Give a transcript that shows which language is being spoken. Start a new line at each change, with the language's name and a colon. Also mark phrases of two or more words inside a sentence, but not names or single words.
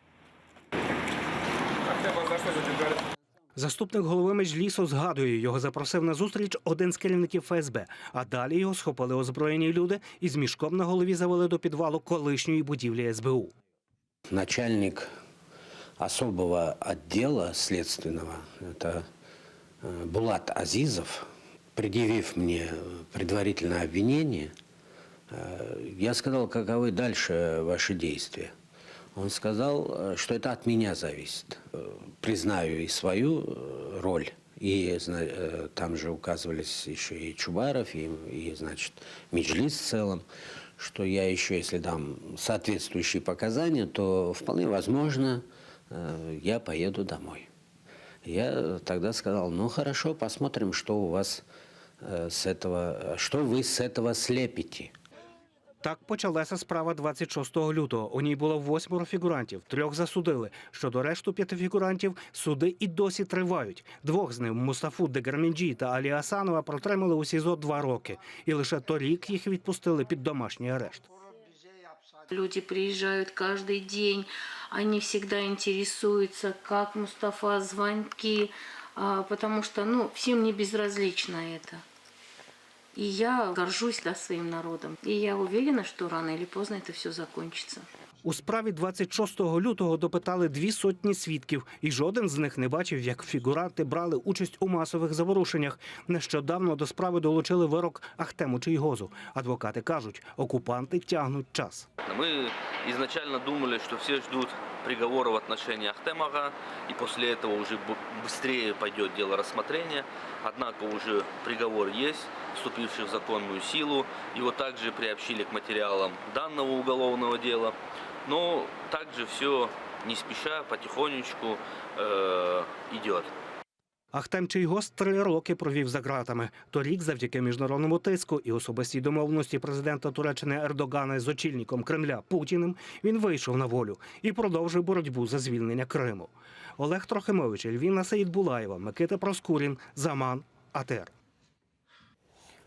Ukrainian: Заступник голови Меджлісу згадує, його запросив на зустріч один з керівників ФСБ, а далі його схопили озброєні люди і з мішком на голові завели до підвалу колишньої будівлі СБУ.
Russian: Начальник особого отдела следственного, это Булат Азизов, предъявив мне предварительное обвинение, я сказал, каковы дальше ваши действия. Он сказал, что это от меня зависит. Признаю и свою роль, и там же указывались еще и Чубаров, и значит, Меджлис в целом, что я еще, если дам соответствующие показания, то вполне возможно, я поеду домой. Я тогда сказал, ну хорошо, посмотрим, что у вас с этого, что вы с этого слепите.
Ukrainian: Так почалася справа 26 лютого. У ній було 8 фігурантів, 3 засудили. Щодо решту 5 фігурантів, суди і досі тривають. 2 з них, Мустафу Деграменджі та Алі Асанова, протримали у СІЗО 2 роки. І лише торік їх відпустили під домашній арешт.
Russian: Люди приезжают каждый день, они всегда интересуются, как Мустафа, звонки, потому что, всем не безразлично это. И я горжусь своим народом. И я уверена, что рано или поздно это все закончится.
Ukrainian: У справі 26 лютого допитали 200 свідків, і жоден з них не бачив, як фігуранти брали участь у масових заворушеннях. Нещодавно до справи долучили вирок Ахтему Чийгозу. Адвокати кажуть, окупанти тягнуть час.
Russian: Мы изначально думали, что все ждут приговора в отношении Ахтемага, и после этого уже быстрее пойдет дело рассмотрения. Однако уже приговор есть, вступивший в законную силу. Его также приобщили к материалам данного уголовного дела. Но также все не спеша, потихонечку идет.
Ukrainian: Ахтем Чийгоз 3 роки провів за ґратами. Торік, завдяки міжнародному тиску і особистій домовленості президента Туреччини Ердогана з очільником Кремля Путіним, він вийшов на волю і продовжив боротьбу за звільнення Криму. Олег Трохимович, Ельвіна Саїдбулаєва, Микита Проскурін, Заман, АТР.